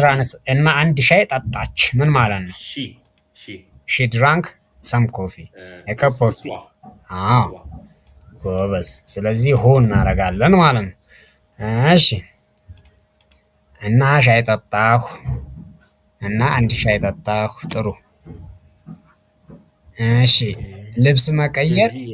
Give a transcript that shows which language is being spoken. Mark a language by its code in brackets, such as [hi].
[am] translate እና አንድ ሻይ ጠጣች ምን ማለት ነው? ሺ [en] she drank some coffee a cup of [am] እሷ [en] tea [am] እሷ አዎ ጎበዝ ስለዚህ ሁ እናደርጋለን ማለት ነው እሺ እና ሻይ ጠጣሁ እና አንድ ሻይ ጠጣሁ ጥሩ እሺ ልብስ መቀየር